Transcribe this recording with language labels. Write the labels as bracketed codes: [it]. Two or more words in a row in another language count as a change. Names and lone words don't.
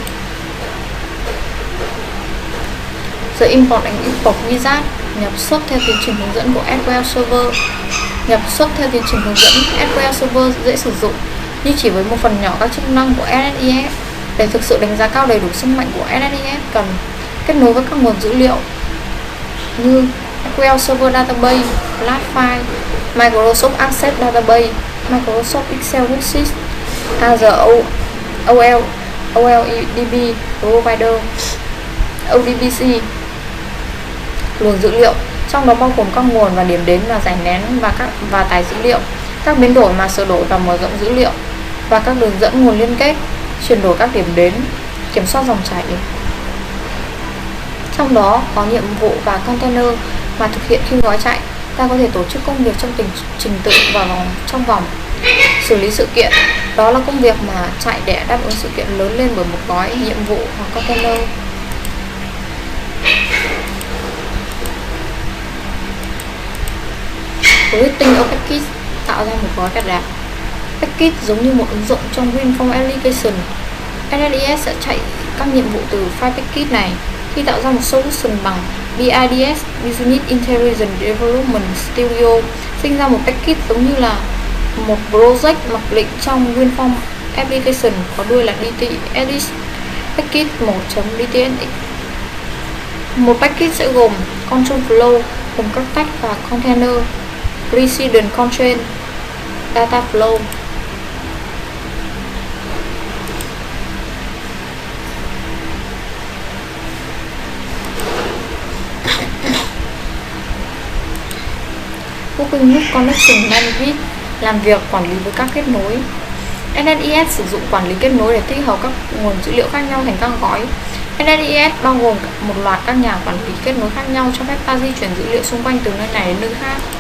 [en] The Import and Export Wizard [vi] nhập xuất theo tiến trình hướng dẫn của SQL Server. Nhập xuất theo tiến trình hướng dẫn SQL Server dễ sử dụng, nhưng chỉ với một phần nhỏ các chức năng của SSIS. Để thực sự đánh giá cao đầy đủ sức mạnh của SSIS, cần kết nối với các nguồn dữ liệu như SQL Server Database, Flash File, Microsoft Access Database, Microsoft Excel Worksheet, Azure OLEDB Provider, ODBC. Luồng dữ liệu trong đó bao gồm các nguồn và điểm đến và giải nén và tải dữ liệu, các biến đổi mà sửa đổi và mở rộng dữ liệu, và các đường dẫn nguồn liên kết, chuyển đổi các điểm đến, kiểm soát dòng chảy. Trong đó có nhiệm vụ và container mà thực hiện khi gói chạy. Ta có thể tổ chức công việc trong trình tự và trong vòng. Xử lý sự kiện, đó là công việc mà chạy để đáp ứng sự kiện lớn lên bởi một gói nhiệm vụ hoặc container. [en] Creating a Package [vi] tạo ra một gói cài đặt. Package giống như một ứng dụng trong WinForm Application. SSIS sẽ chạy các nhiệm vụ từ file package này. Khi tạo ra một solution bằng BIDS Business Intelligence Development Studio, sinh ra một package giống như là một project mặc định trong WinForm application có đuôi là DTSX package 1.dtsx. Một package sẽ gồm [en] control flow [vi] gồm các tag và container, [en] precedent constraint, data flow. Working with Connection Management [vi] làm việc quản lý với các kết nối. SSIS sử dụng quản lý kết nối để tích hợp các nguồn dữ liệu khác nhau thành các gói. SSIS bao gồm một loạt các nhà quản lý kết nối khác nhau cho phép ta di chuyển dữ liệu xung quanh từ nơi này đến nơi khác.